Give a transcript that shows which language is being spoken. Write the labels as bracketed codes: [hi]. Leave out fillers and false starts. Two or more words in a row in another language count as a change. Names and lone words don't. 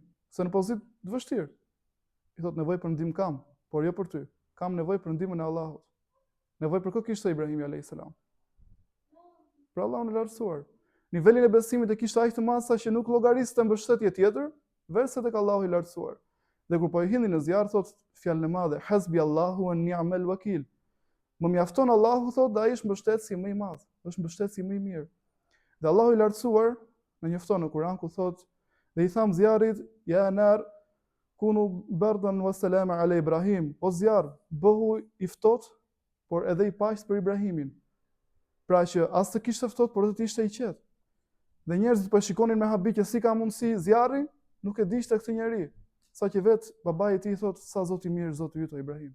[sq] Se në pozitë të vështirë. I thot, nevojë për ndihmë kam, por jo për ty. Kam nevojë për ndihmën e Allahut. Nevojë për kë kishte Ibrahimi a.s. Për Allahun e lartësuar. Nivelin e besimit e kishte aq të madh sa që nuk llogariste mbështetje tjetër, veçse tek Allahu i lartësuar. Dhe kur po i hidhin në zjarr, thot fjalën e madhe, [ar] حسبي الله ونعم الوكيل. [sq] Më mjafton Allahu, thot, dhe ai është mbështetësi më i madh, është mbështetësi më i mirë. Dhe Allahu i lartësuar na njofton në Kur'an ku thot, dhe i tham zjarrit, [ar] يا نار كوني بردا وسلاما على إبراهيم. [sq] O zjarr, bëhu i ftohtë, por edhe i paqët për Ibrahimin. Pra që as të kishte ftohtë, por të ishte i qetë. Dhe njerëzit po shikonin me habitje si ka mundësi zjarri, nuk e dishte këtë njeri, sa që vetë babai i tij thot, sa Zoti i mirë, Zoti yt o Ibrahim.